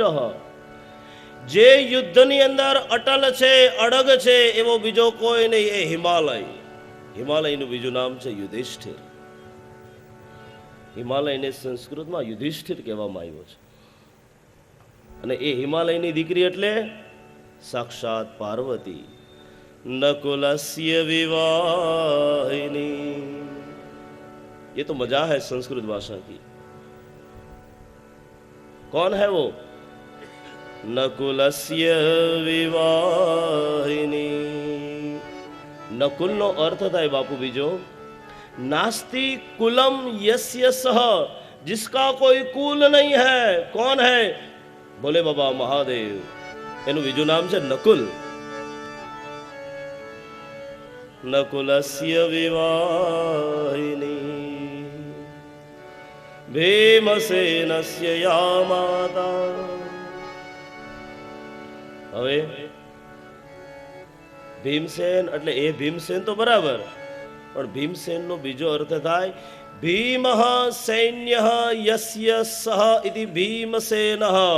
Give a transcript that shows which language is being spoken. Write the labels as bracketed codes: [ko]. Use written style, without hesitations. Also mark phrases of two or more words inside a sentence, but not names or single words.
[gu] જે યુદ્ધની અંદર અટલ છે, અડગ છે, એવો બીજો કોઈ નહીં, એ હિમાલય. હિમાલયનું બીજું નામ છે યુધિષ્ઠિર. હિમાલયને સંસ્કૃતમાં યુધિષ્ઠિર કહેવામાં આવ્યો છે. અને એ હિમાલયની દીકરી એટલે સાક્ષાત પાર્વતી. [sa] नकुलस्य विवाहिनी. [hi] ये तो मजा है संस्कृत भाषा की. कौन है वो? [sa] नकुलस्य विवाहिनी. [gu] નકુલ નો અર્થ થાય બાપુ બીજો, [sa] नास्ति कुलम यस्य सह, [hi] जिसका कोई कुल नहीं है. कौन है? बोले बाबा महादेव. [gu] એનું બીજું નામ છે નકુલ. [sa] નકુલસ્ય વિવાહિની ભીમસેનસ્ય યા માતા. [gu] હવે ભીમસેન એટલે એ ભીમસેન તો બરાબર, પણ ભીમસેન નો બીજો અર્થ થાય [sa] ભીમ સૈન્ય યસ્ય સહ ઇતિ ભીમસેન.